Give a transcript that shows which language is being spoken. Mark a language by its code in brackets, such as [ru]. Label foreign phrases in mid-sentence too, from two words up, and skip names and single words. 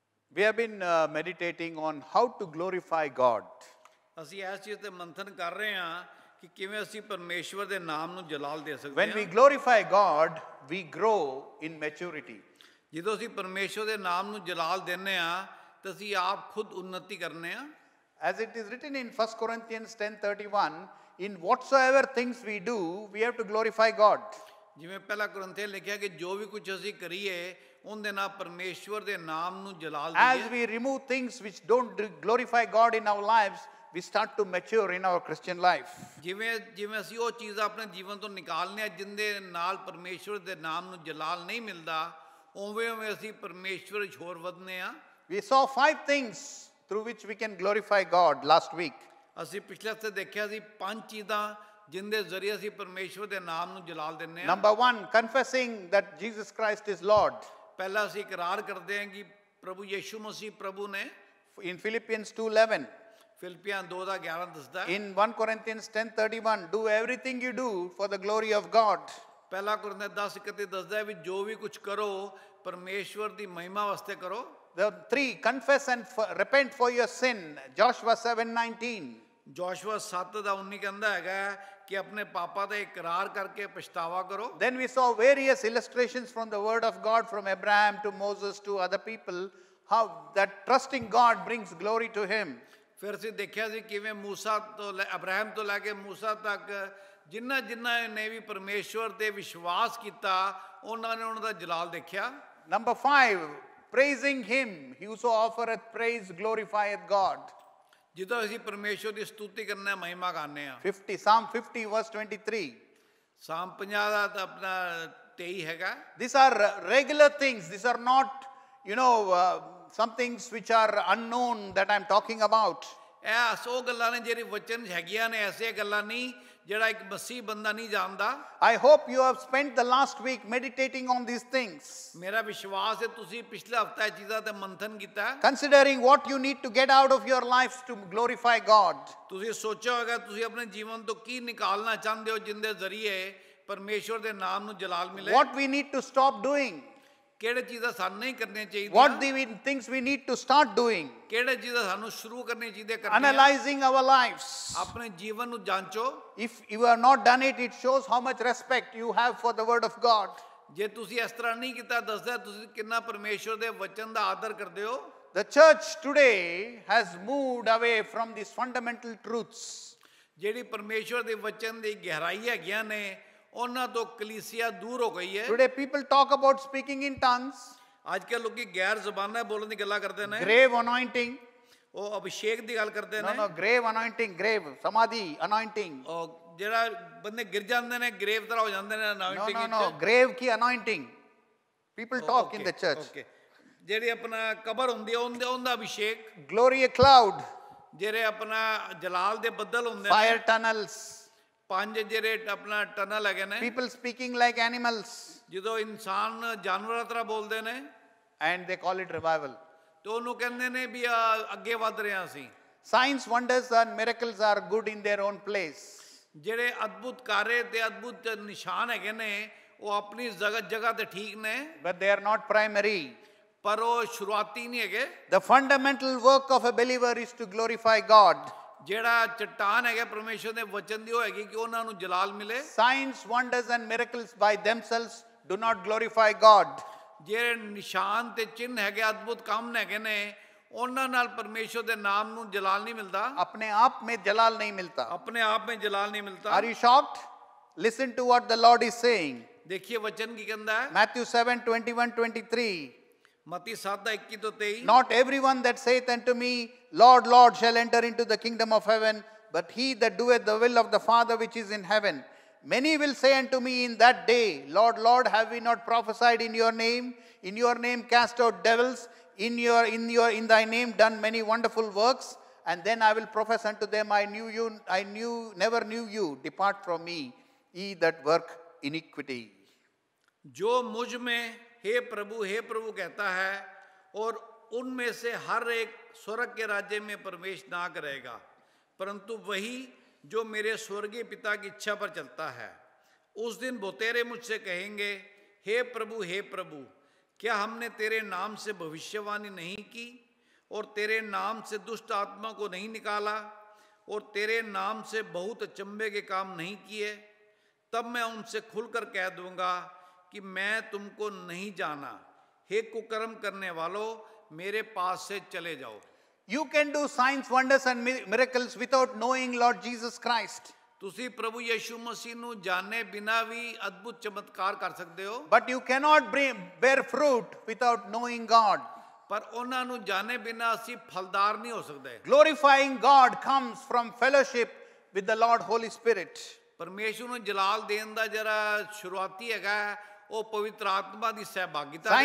[en] We have been meditating on how to glorify God. [pa] ਅਸੀਂ ਇਸ ਚੀਜ਼ ਤੇ ਮੰਥਨ ਕਰ ਰਹੇ ਹਾਂ ਕਿ ਕਿਵੇਂ ਅਸੀਂ ਪਰਮੇਸ਼ਵਰ ਦੇ ਨਾਮ ਨੂੰ ਜਲਾਲ ਦੇ ਸਕਦੇ [en] When we [pa] ਹਾਂ। [en] glorify God, we grow in maturity. [pa] ਜਦੋਂ ਅਸੀਂ ਪਰਮੇਸ਼ਵਰ ਦੇ ਨਾਮ ਨੂੰ ਜਲਾਲ ਦਿੰਦੇ ਹਾਂ ਤਾਂ ਅਸੀਂ ਆਪ ਖੁਦ ਉન્નਤੀ ਕਰਨੇ ਆ। [en] As it is written in 1 Corinthians 10:31, in whatsoever things we do, we have to glorify God. [pa] ਜਿਵੇਂ ਪਹਿਲਾ ਕੁਰਿੰਥੀਆਂ ਲਿਖਿਆ ਕਿ ਜੋ ਵੀ ਕੁਝ ਅਸੀਂ ਕਰੀਏ ਉਹਦੇ ਨਾਲ ਪਰਮੇਸ਼ਵਰ ਦੇ ਨਾਮ ਨੂੰ ਜਲਾਲ [en] As [pa] ਦਈਏ। [en] we remove things which don't glorify God in our lives, we start to mature in our Christian life. [pa] ਜਿਵੇਂ ਅਸੀਂ ਉਹ ਚੀਜ਼ਾਂ ਆਪਣੇ ਜੀਵਨ ਤੋਂ ਨਿਕਾਲਨੇ ਆ ਜਿੰਦੇ ਨਾਲ ਪਰਮੇਸ਼ਵਰ ਦੇ ਨਾਮ ਨੂੰ ਜਲਾਲ ਨਹੀਂ ਮਿਲਦਾ, ਉਵੇਂ ਅਸੀਂ ਪਰਮੇਸ਼ਵਰ ਵਿੱਚ ਹੋਰ ਵਧਨੇ ਆ। [en] We saw 5 things through which we can glorify God last week. [pa] ਅਸੀਂ ਪਿਛਲੇ ਹਫ਼ਤੇ ਦੇਖਿਆ ਸੀ 5 ਚੀਜ਼ਾਂ ਜਿੰਦੇ ਜ਼ਰੀਏ ਅਸੀਂ ਪਰਮੇਸ਼ਵਰ ਦੇ ਨਾਮ ਨੂੰ ਜਲਾਲ ਦਿੰਨੇ ਆ। [en] Number 1, confessing that Jesus Christ is Lord. [pa] ਪਹਿਲਾਂ ਅਸੀਂ ਇਕਰਾਰ ਕਰਦੇ ਹਾਂ ਕਿ ਪ੍ਰਭੂ ਯਿਸੂ ਮਸੀਹ ਪ੍ਰਭੂ ਨੇ। [en] In Philippians 2:11. [pa] ਫਿਲਿੱਪੀਆਂ 2:11 ਦੱਸਦਾ। [en] In 1 Corinthians 10:31, do everything you do for the glory of God. [pa] ਪਹਿਲਾ ਕੁਰਿੰਥੀਆਂ 10:31 ਦੱਸਦਾ ਵੀ ਜੋ ਵੀ ਕੁਝ ਕਰੋ ਪਰਮੇਸ਼ਵਰ ਦੀ ਮਹਿਮਾ ਵਾਸਤੇ ਕਰੋ। [en] The 3, confess and repent for your sin. Joshua 7:19. [pa] ਜੋਸ਼ੂਆ 7:19 ਕਹਿੰਦਾ ਹੈਗਾ ਕਿ ਆਪਣੇ ਪਾਪਾਂ ਦਾ ਇਕਰਾਰ ਕਰਕੇ ਪਛਤਾਵਾ ਕਰੋ। [en] Then we saw various illustrations from the word of God, from Abraham to Moses to other people, how that trusting God brings glory to him. [pa] ਫਿਰ ਅਸੀਂ ਦੇਖਿਆ ਸੀ ਕਿਵੇਂ ਮੂਸਾ ਤੋਂ ਅਬਰਾਹਮ ਤੋਂ ਲੈ ਕੇ ਮੂਸਾ ਤੱਕ ਜਿਨ੍ਹਾਂ ਨੇ ਵੀ ਪਰਮੇਸ਼ਵਰ ਤੇ ਵਿਸ਼ਵਾਸ ਕੀਤਾ ਉਹਨਾਂ ਨੇ ਉਹਨਾਂ ਦਾ ਜਲਾਲ ਦੇਖਿਆ। [en] Number 5, praising him. He who offereth praise glorifieth God. [pa] ਜਦੋਂ ਅਸੀਂ ਪਰਮੇਸ਼ਵਰ ਦੀ ਸਤੁਤੀ ਕਰਨਾ ਮਹਿਮਾ ਗਾਉਂਦੇ ਆ। [en] 50, Psalm 50 verse 23. [pa] ਸਾਮ 50 ਦਾ ਤਾਂ ਆਪਣਾ 23 ਹੈਗਾ। [en] These are regular things. These are not, some things which are unknown that I'm talking about. [pa] ਇਹ ਸੋ ਗੱਲਾਂ ਨੇ ਜਿਹੜੀ ਵਚਨ ਹੈਗੀਆਂ ਨੇ, ਐਸੇ ਗੱਲਾਂ ਨਹੀਂ ਜਿਹੜਾ ਇੱਕ ਮਸੀਹ ਬੰਦਾ ਨਹੀਂ ਜਾਣਦਾ। [en] I hope you have spent the last week meditating on these things, [pa] ਮੇਰਾ ਵਿਸ਼ਵਾਸ ਹੈ ਤੁਸੀਂ ਪਿਛਲੇ ਹਫ਼ਤਾ ਇਹ ਚੀਜ਼ਾਂ ਤੇ ਮੰਥਨ ਕੀਤਾ, [en] considering what you need to get out of your lives to glorify God. [pa] ਤੁਸੀਂ ਸੋਚਿਆ ਹੋਵੇਗਾ ਤੁਸੀਂ ਆਪਣੇ ਜੀਵਨ ਤੋਂ ਕੀ ਨਿਕਾਲਣਾ ਚਾਹੁੰਦੇ ਹੋ ਜਿੰਦੇ ਜ਼ਰੀਏ ਪਰਮੇਸ਼ਵਰ ਦੇ ਨਾਮ ਨੂੰ ਜਲਾਲ ਮਿਲੇ। [en] What we need to stop doing. [pa] ਕਿਹੜੇ ਚੀਜ਼ਾਂ ਸਾਨੂੰ ਨਹੀਂ ਕਰਨੀਆਂ ਚਾਹੀਦੀਆਂ। [en] What the things we need to start doing. [pa] ਕਿਹੜੇ ਚੀਜ਼ਾਂ ਸਾਨੂੰ ਸ਼ੁਰੂ ਕਰਨੀਆਂ ਚਾਹੀਦੀਆਂ ਕਰਨੀਆਂ। [en] Analyzing our lives. [pa] ਆਪਣੇ ਜੀਵਨ ਨੂੰ ਜਾਂਚੋ। [en] If you have not done it, it shows how much respect you have for the word of God. [pa] ਜੇ ਤੁਸੀਂ ਇਸ ਤਰ੍ਹਾਂ ਨਹੀਂ ਕੀਤਾ ਦੱਸਦਾ ਤੁਸੀਂ ਕਿੰਨਾ ਪਰਮੇਸ਼ਵਰ ਦੇ ਵਚਨ ਦਾ ਆਦਰ ਕਰਦੇ ਹੋ। [en] The church today has moved away from these fundamental truths. [pa] ਜਿਹੜੀ ਪਰਮੇਸ਼ਵਰ ਦੇ ਵਚਨ ਦੀ ਗਹਿਰਾਈ ਹੈਗੀਆਂ ਨੇ ਉਹਨਾਂ ਤੋਂ ਕਲੀਸਿਆ ਦੂਰ ਹੋ ਗਈ ਹੈ। [en] Today people talk about speaking in tongues. [pa] ਅੱਜ ਕੱਲ੍ਹ ਲੋਕੀ ਗੈਰ ਜ਼ਬਾਨਾਂ ਬੋਲਣ ਦੀ ਗੱਲਾਂ ਕਰਦੇ ਨੇ। [en] Grave anointing. [pa] ਉਹ ਅਭਿਸ਼ੇਕ ਦੀ ਗੱਲ ਕਰਦੇ ਨੇ। [en] No, grave anointing, grave, samadhi anointing. [pa] ਉਹ ਜਿਹੜਾ ਬੰਦੇ ਗਿਰ ਜਾਂਦੇ ਨੇ ਗ੍ਰੇਵ ਤਰ੍ਹਾਂ ਹੋ ਜਾਂਦੇ ਨੇ ਅਨਾਇੰਟਿੰਗ ਵਿੱਚ। [en] No, grave ki anointing. People talk in the church. [pa] Okay. ਜਿਹੜੀ ਆਪਣਾ ਕਬਰ ਹੁੰਦੀ ਹੈ ਉਹਦਾ ਅਭਿਸ਼ੇਕ। [en] Glory a cloud. [pa] ਜਿਹੜੇ ਆਪਣਾ ਜਲਾਲ ਦੇ ਬੱਦਲ ਹੁੰਦੇ ਨੇ। [en] Fire tunnels. [pa] 5 ਜਿਹੜੇ ਆਪਣਾ ਟਨਲ ਹੈਗੇ ਨੇ। [en] People speaking like animals. [pa] ਜਦੋਂ ਇਨਸਾਨ ਜਾਨਵਰਾਂ ਤਰ੍ਹਾਂ ਬੋਲਦੇ ਨੇ। [en] And they call it revival. [pa] ਤੇ ਉਹਨੂੰ ਕਹਿੰਦੇ ਨੇ ਵੀ ਅੱਗੇ ਵੱਧ ਰਹੇ ਹਾਂ ਅਸੀਂ। [en] Signs, wonders and miracles are good in their own place. [pa] ਜਿਹੜੇ ਅਦਭੁਤ ਕਾਰੇ ਤੇ ਅਦਭੁਤ ਨਿਸ਼ਾਨ ਹੈਗੇ ਨੇ ਉਹ ਆਪਣੀ ਜਗ੍ਹਾ ਤੇ ਠੀਕ ਨੇ। [en] But they are not primary. [pa] ਪਰ ਉਹ ਸ਼ੁਰੂਆਤੀ ਨਹੀਂ ਹੈਗੇ। [en] The fundamental work of a believer is to glorify God. [pa] ਜਿਹੜਾ ਚਟਾਨ ਹੈਗਾ ਪਰਮੇਸ਼ਵਰ ਦੇ ਵਚਨ ਦੀ ਉਹ ਹੈਗੀ ਕਿ ਉਹਨਾਂ ਨੂੰ ਜਲਾਲ ਮਿਲੇ। [en] Signs, wonders and miracles by themselves do not glorify God. [pa] ਜਿਹੜੇ ਨਿਸ਼ਾਨ ਤੇ ਚਿੰਨ ਹੈਗੇ ਅਦਭੁਤ ਕੰਮ ਹੈਗੇ ਨੇ ਉਹਨਾਂ ਨਾਲ ਪਰਮੇਸ਼ਵਰ ਦੇ ਨਾਮ ਨੂੰ ਜਲਾਲ ਨਹੀਂ ਮਿਲਦਾ। [hi] अपने आप में जलाल नहीं मिलता. अपने आप में जलाल नहीं मिलता। [en] Are you shocked? Listen to what the Lord is saying. [pa] ਦੇਖिए वचन ਕੀ ਕਹਿੰਦਾ ਹੈ। [en] Matthew 7:21-23. [pa] ਮਤੀ 7:21-23। [en] Not everyone that saith unto me, Lord, Lord, shall enter into the kingdom of heaven, but he that doeth the will of the Father which is in heaven. Many will say unto me in that day, Lord, Lord, have we not prophesied in your name? In your name cast out devils, in thy name done many wonderful works? And then I will profess unto them, never knew you. Depart from me, ye that work iniquity. [hi] जो मुझ में हे प्रभु कहता है और उनमें से हर एक स्वर्ग के राज्य में प्रवेश ना करेगा, परंतु वही जो मेरे स्वर्गीय पिता की इच्छा पर चलता है। उस दिन बहुतेरे मुझसे कहेंगे, हे प्रभु क्या हमने तेरे नाम से भविष्यवाणी नहीं की और तेरे नाम से दुष्ट आत्मा को नहीं निकाला और तेरे नाम से बहुत अचंभे के काम नहीं किए? तब मैं उनसे खुलकर कह दूंगा कि मैं तुमको नहीं जाना, हे कुकर्म करने वालों, मेरे पास से चले जाओ। [en] You can do signs, wonders and miracles without knowing Lord Jesus Christ. [pa] ਤੁਸੀਂ ਪ੍ਰਭੂ ਯਿਸੂ ਮਸੀਹ ਨੂੰ ਜਾਣੇ ਬਿਨਾ ਵੀ ਅਦਭੁਤ ਚਮਤਕਾਰ ਕਰ ਸਕਦੇ ਹੋ, [en] But you cannot bear fruit without knowing God. [pa] ਪਰ ਉਹਨਾਂ ਨੂੰ ਜਾਣੇ ਬਿਨਾ ਅਸੀਂ ਫਲਦਾਰ ਨਹੀਂ ਹੋ ਸਕਦੇ। [en] Glorifying God comes from fellowship with the Lord Holy Spirit. [pa] ਪਰਮੇਸ਼ਵਰ ਨੂੰ ਜਲਾਲ ਦੇਣ ਦਾ ਜਿਹੜਾ ਸ਼ੁਰੂਆਤੀ ਹੈਗਾ ਉਹ ਪਵਿੱਤਰ ਆਤਮਾ ਦੀ ਸਹਿਭਾਗਿਤਾ ਦੇ